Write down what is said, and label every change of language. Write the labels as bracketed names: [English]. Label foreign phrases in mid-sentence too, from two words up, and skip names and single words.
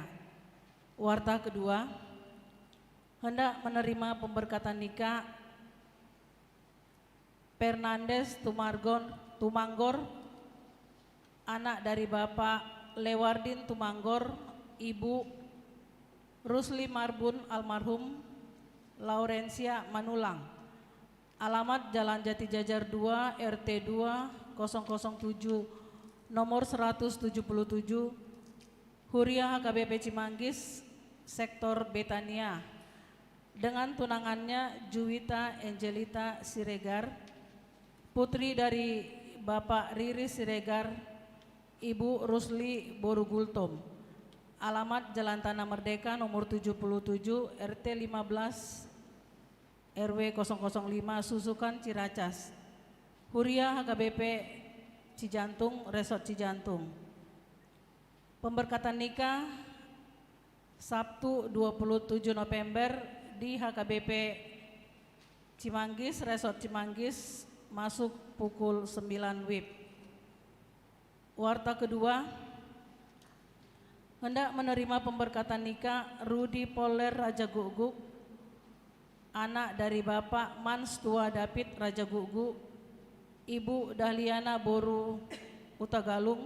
[Indonesian] Warta kedua, hendak menerima pemberkatan nikah Fernandes Tumanggor, anak dari Bapak Lewardin Tumanggor, Ibu Rusli Marbun almarhum, Laurencia Manulang. Alamat Jalan Jati Jajar 2 RT 2 007 nomor 177, Huria HKBP Cimanggis, sektor Betania, dengan tunangannya Juwita Angelita Siregar, putri dari Bapak Riri Siregar, Ibu Rusli Borugultom. Alamat Jalan Tanah Merdeka nomor 77 RT 15 RW 005 Susukan Ciracas. Huria HKBP Cijantung, Resort Cijantung. Pemberkatan nikah Sabtu 27 November di HKBP Cimanggis, Resort Cimanggis, masuk pukul 9 WIB. Warta kedua, hendak menerima pemberkatan nikah Rudi Poler Raja Guguk, anak dari Bapak Manstua David Raja Guguk, Ibu Dahliana Boru Utagalung.